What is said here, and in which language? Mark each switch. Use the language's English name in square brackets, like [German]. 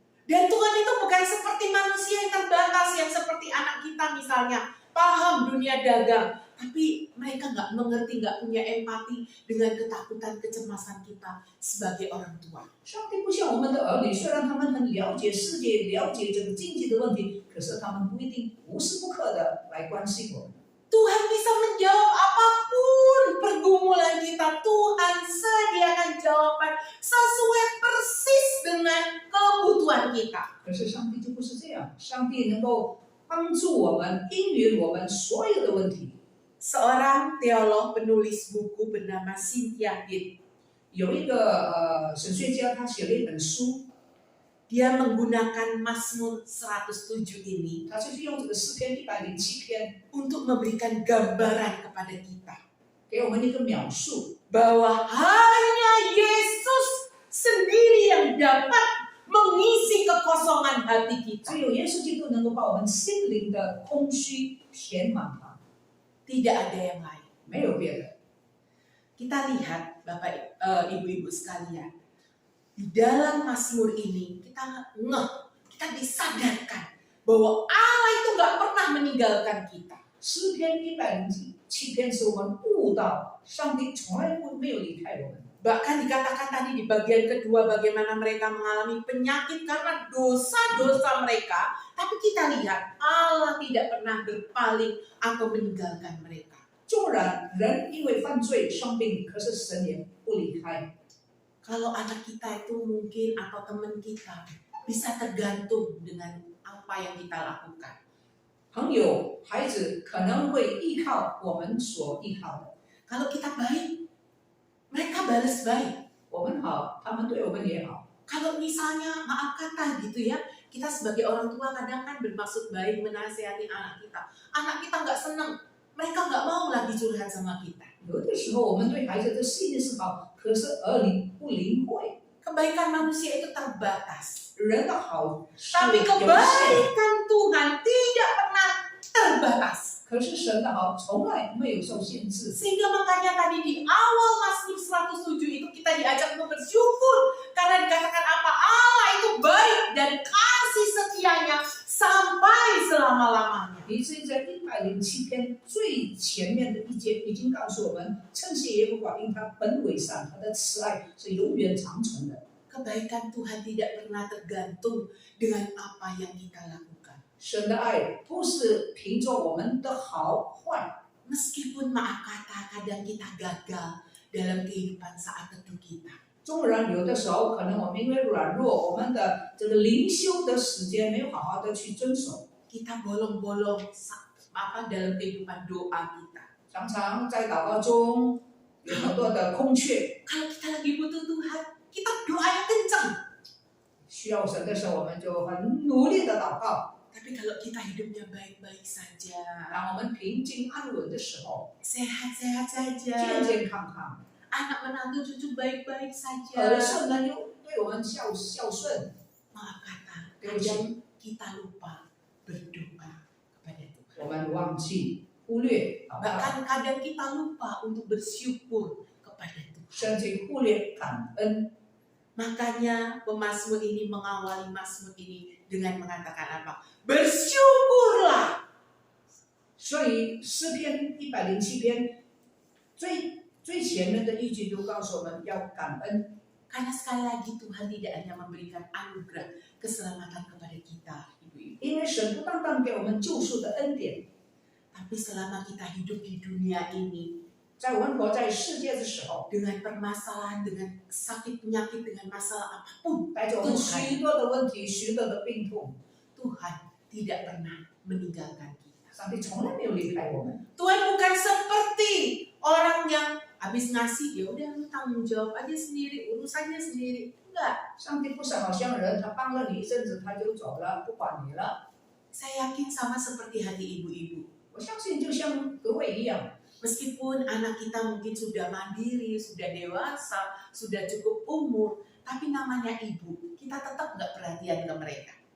[Indonesian] Dan Tuhan itu bukan seperti manusia yang terbatas, yang seperti anak kita misalnya, paham dunia dagang, tapi mereka nggak mengerti, nggak punya empati dengan ketakutan, kecemasan kita sebagai orang tua. [Chinese] 上帝不像我们的儿女，虽然他们很了解世界、了解这个经济的问题，可是他们不一定无时不刻的来关心我们。 [Indonesian] Tuhan bisa menjawab apapun pergumulan kita. Tuhan sediakan jawaban sesuai persis dengan kebutuhan kita. [Chinese] 可是上帝就不是这样，上帝能够帮助我们、应允我们所有的问题。 [Indonesian] Seorang teolog penulis buku bernama Cynthia Hitt. [Chinese] 有一个神学家，他写了一本书， [Indonesian] Dia menggunakan Mazmur 107 ini [Chinese] 他就是用这个诗篇107篇 [Indonesian] untuk memberikan gambaran kepada kita [Chinese] 给我们一个描述， [Indonesian] bahwa hanya Yesus sendiri yang dapat mengisi kekosongan hati kita. [Chinese] 只有耶稣基督能够把我们心灵的空虚填满它， [Indonesian] Tidak ada yang lain. [Chinese] 没有别的。 [Indonesian] Kita lihat Bapak Ibu-ibu sekalian, di dalam Mazmur ini kita disadarkan bahwa Allah itu nggak pernah meninggalkan kita. [Chinese] 诗篇107篇是我们悟到上帝从来没有离开我们。 [Indonesian] Bahkan dikatakan tadi di bagian kedua bagaimana mereka mengalami penyakit karena dosa-dosa mereka. Tapi kita lihat Allah tidak pernah berpaling atau meninggalkan mereka. [Chinese] 纵然人因为犯罪生病，可是神也不离开。 [Indonesian] Kalau anak kita itu mungkin atau teman kita bisa tergantung dengan apa yang kita lakukan. [Chinese] 朋友、孩子可能会依靠我们所依靠的。 [Indonesian] Kalau kita baik, mereka balas baik. [Chinese] 我们好，他们对我们也好。 [Indonesian] Kalau misalnya maaf kata gitu ya, kita sebagai orang tua kadang kan bermaksud baik menasihati anak kita. Anak kita nggak senang, mereka nggak mau lagi curhat sama kita. [Chinese] 有的时候我们对孩子的心意是好，可是儿女不灵会。 [Indonesian] Kebaikan manusia itu terbatas. [Chinese] 人的好是 [Indonesian] Tapi [Chinese] 有限， [Indonesian] kebaikan Tuhan tidak pernah terbatas. [Chinese] 可是神的好从来没有受限制。 [Indonesian] Sehingga makanya tadi di awal Mazmur 107 itu kita diajak untuk bersyukur. Karena dikatakan apa? Allah itu baik dan kasih setianya sampai selama-lamanya. [Chinese] 以至于在107篇最前面的一节已经告诉我们，称谢耶和华，因他本为善，他的慈爱是永远长存的。 [Indonesian] Kebaikan Tuhan tidak pernah tergantung dengan apa yang kita lakukan. [Chinese] 神的爱不是凭着我们的好坏， [Indonesian] Meskipun maaf kata kadang kita gagal dalam kehidupan saat teduh kita. [Chinese] 纵然有的时候可能我们因为软弱，我们的这个灵修的时间没有好好的去遵守， [Indonesian] Kita bolong-bolong dalam kehidupan doa kita. [Chinese] 常常在祷告中有很多的空缺， [Indonesian] Kalau kita lagi butuh Tuhan, kita doanya kencang. [Chinese] 需要神的时候，我们就很努力的祷告。 [Indonesian] Tapi kalau kita hidupnya baik-baik saja, [Chinese] 当我们平静安稳的时候， [Indonesian] sehat-sehat [Chinese] 健 [Indonesian] saja, [Chinese] 健康康， [Indonesian] anak menantu cucu baik-baik [Chinese] 儿 [Indonesian] saja. [Chinese] 孙们又对我们孝顺， [Indonesian] Maaf kata, [Chinese] 对不起， [Indonesian] kadang kita lupa berdoa kepada Tuhan. [Chinese] 我们忘记忽略祷告， [Indonesian] Bahkan kadang kita lupa untuk bersyukur kepada Tuhan. [Chinese] 甚至忽略感恩。 [Indonesian] Makanya pemazmur ini mengawali mazmur ini dengan mengatakan apa? Bersyukurlah. [Chinese] 所以诗篇107篇最前面的一句就告诉我们要感恩， [Indonesian] Karena sekali lagi Tuhan tidak hanya memberikan anugerah keselamatan kepada kita, ibu-ibu. [Chinese] 因为神不单单给我们救赎的恩典， [Indonesian] Tapi selama kita hidup di dunia ini [Chinese] 在我们活在世界的时候， [Indonesian] dengan permasalahan, dengan sakit penyakit, dengan masalah apapun, [Chinese] 带着我们许多的问题、许多的病痛， [Indonesian] Tuhan tidak pernah meninggalkan kita. [Chinese] 上帝从来没有离开我们。 [Indonesian] Tuhan bukan seperti orang yang habis ngasih, ya udah lu tanggung jawab aja sendiri, urusannya sendiri. Enggak. [Chinese] 上帝不是好像人，他帮了你一阵子他就走了，不管你了。 [Indonesian] Saya yakin sama seperti hati ibu-ibu. [Chinese] 我相信就像各位一样， [Indonesian] Meskipun anak kita mungkin sudah mandiri, sudah dewasa, sudah cukup umur, tapi namanya ibu, kita tetap nggak perhatian ke mereka.